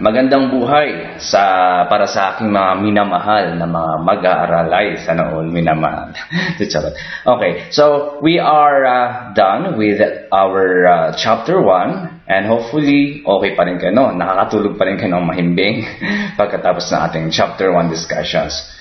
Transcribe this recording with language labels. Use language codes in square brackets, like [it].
[tl] Magandang buhay para sa aking mga minamahal na mga mag-aaral. Ay, sana all minamahal. [en] Okay, so we are done with our chapter 1 and hopefully okay [tl] pa rin kayo, no? Nakakatulog pa rin kayo ng mahimbing pagkatapos ng ating chapter 1 discussions.